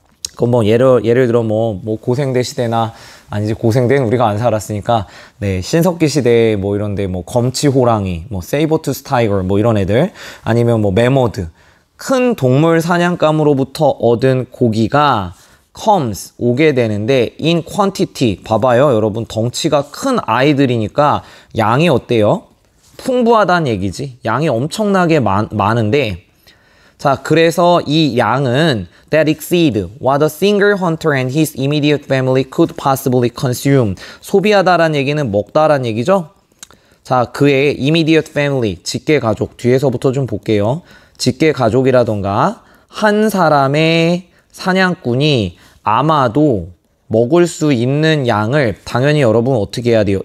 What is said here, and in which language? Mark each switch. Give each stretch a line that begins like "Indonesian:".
Korean: 그건 뭐 예를 들어 뭐 고생대 시대나 아니지 고생대는 우리가 안 살았으니까 네 신석기 시대 뭐 이런데 뭐 검치 호랑이 뭐 세이버투스 타이거 뭐 이런 애들 아니면 뭐 매머드 큰 동물 사냥감으로부터 얻은 고기가 comes 오게 되는데
English: in quantity
Korean: 봐봐요 여러분 덩치가 큰 아이들이니까 양이 어때요? 풍부하다는 얘기지 양이 엄청나게 많은데 자, 그래서 이 양은
English: that exceed what a single hunter and his immediate family could possibly consume.
Korean: 소비하다란 얘기는 먹다란 얘기죠? 자, 그의 immediate family, 직계 가족, 뒤에서부터 좀 볼게요. 직계 가족이라던가 한 사람의 사냥꾼이 아마도 먹을 수 있는 양을 당연히 여러분 어떻게 해야 돼요?